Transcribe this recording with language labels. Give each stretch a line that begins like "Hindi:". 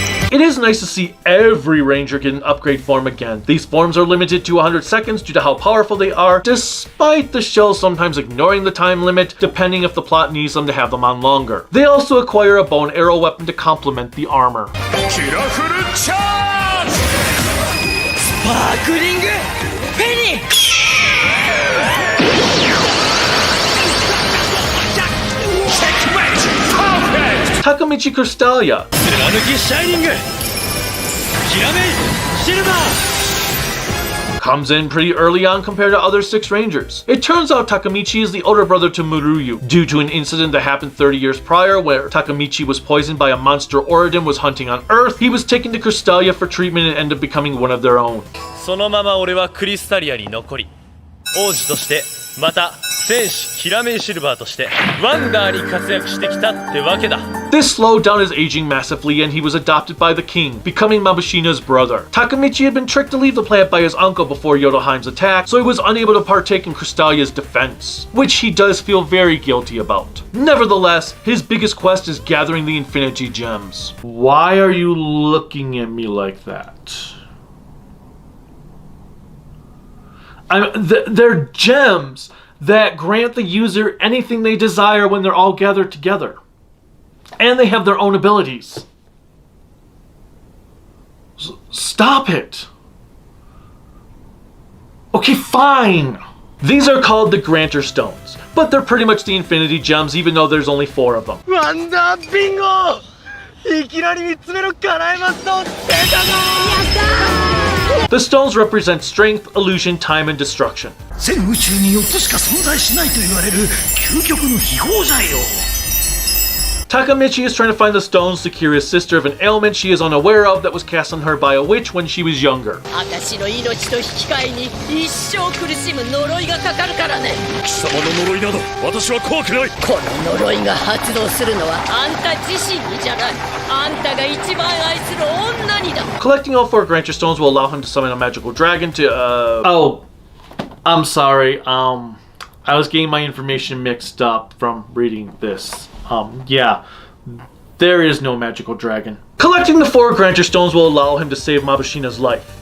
English: It is nice to see every ranger get an upgrade form again. These forms are limited to 100 seconds due to how powerful they are, despite the show sometimes ignoring the time limit, depending if the plot needs them to have them on longer. They also acquire a bow and arrow weapon to complement the armor.
Japanese: スパークリングペニー。
English: Takamichi Crystallia.
Japanese: 貫きシャイニングキラメイシルバー
English: Comes in pretty early on compared to other 6 rangers. It turns out Takamichi is the older brother to Miruyu, due to an incident that happened 30 years prior where Takamichi was poisoned by a monster Oridon was hunting on Earth. He was taken to Crystallia for treatment and ended up becoming one of their own.
Japanese: そのまま俺はクリスタリアに残り王子としてまた戦士キラメイシルバーとしてワンダーに活躍してきたってわけだ。
English: This slowed down his aging massively and he was adopted by the king, becoming Mabashina's brother. Takamichi had been tricked to leave the planet by his uncle before Yodoheim's attack, so he was unable to partake in Crystallia's defense, which he does feel very guilty about. Nevertheless, his biggest quest is gathering the Infinity Gems. Why are you looking at me like that? They're gems that grant the user anything they desire when they're all gathered together. And they have their own abilities. Stop it. Okay, fine. These are called the Granter Stones, but they're pretty much the Infinity Gems even though there's only 4 of them.
Japanese: ワンダービンゴいきなり3つ目の叶えますと出たぞー
English: The stones represent strength, illusion, time, and destruction.
Japanese: 全宇宙に4つしか存在しないと言われる究極の秘宝剤よ。
English: Takamichi is trying to find the stones to cure his sister of an ailment she is unaware of that was cast on her by a witch when she was younger.
Japanese: 私の命と引き換えに一生苦しむ呪いがかかるからね。貴様の呪いなど私は怖くない。この呪いが発動するのはあんた自身にじゃない。あんたが一番愛する女にだ。
English: Collecting all 4 Grancher stones will allow him to summon a magical dragon to oh, I'm sorry. I was getting my information mixed up from reading this. Yeah, there is no magical dragon. Collecting the 4 Grancher stones will allow him to save Mabushina's life.